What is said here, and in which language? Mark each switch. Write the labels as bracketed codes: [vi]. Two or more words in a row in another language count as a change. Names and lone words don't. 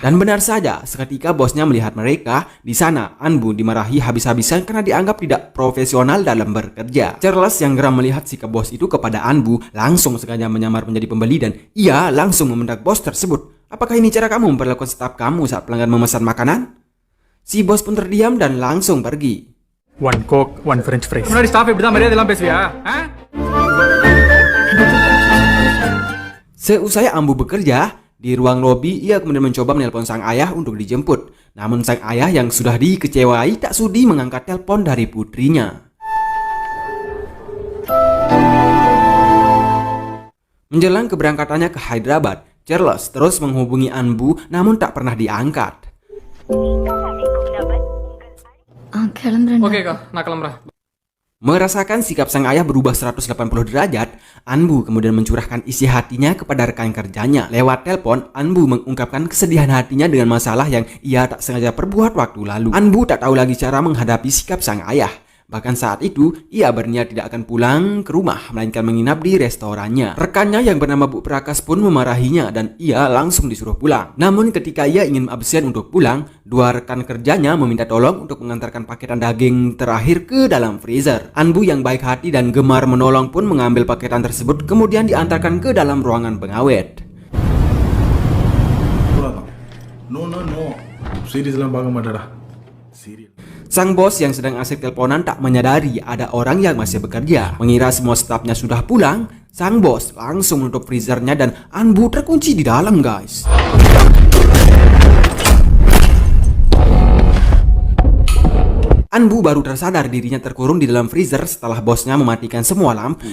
[id] Dan benar saja, seketika bosnya melihat mereka, di sana Anbu dimarahi habis-habisan karena dianggap tidak profesional dalam bekerja. Charles yang geram melihat sikap bos itu kepada Anbu, langsung sengaja menyamar menjadi pembeli dan ia langsung membentak bos tersebut. Apakah ini cara kamu memperlakukan staf kamu saat pelanggan memesan makanan? Si bos pun terdiam dan langsung pergi. [en] One coke, one french fries. [ta] முன்னாடி ஸ்டாஃப் இப்படி தான் மரியாதைலாம் பேசுவியா? [id] Seusai Anbu bekerja, di ruang lobi ia kemudian mencoba menelpon sang ayah untuk dijemput. Namun sang ayah yang sudah dikecewai tak sudi mengangkat telepon dari putrinya. Menjelang keberangkatannya ke Hyderabad, Charles terus menghubungi Anbu namun tak pernah diangkat. [ta] கிளம்புறேன் ஓகேக்கா நான் கிளம்புறேன். [id] Merasakan sikap sang ayah berubah 180 derajat, Anbu kemudian mencurahkan isi hatinya kepada rekan kerjanya. Lewat telepon, Anbu mengungkapkan kesedihan hatinya dengan masalah yang ia tak sengaja perbuat waktu lalu. Anbu tak tahu lagi cara menghadapi sikap sang ayah. Bahkan saat itu, ia berniat tidak akan pulang ke rumah, melainkan menginap di restorannya. Rekannya yang bernama Bu Prakas pun memarahinya dan ia langsung disuruh pulang. Namun ketika ia ingin absen untuk pulang, dua rekan kerjanya meminta tolong untuk mengantarkan paketan daging terakhir ke dalam freezer. Anbu yang baik hati dan gemar menolong pun mengambil paketan tersebut kemudian diantarkan ke dalam ruangan pengawet. [ta] No. Series எல்லாம் பார்க்க மாட்டாடா. [id] Serial. Sang bos yang sedang asik teleponan tak menyadari ada orang yang masih bekerja. Mengira semua stafnya sudah pulang, sang bos langsung menutup freezernya dan Anbu terkunci di dalam, guys. Anbu baru tersadar dirinya terkurung di dalam freezer setelah bosnya mematikan semua lampu.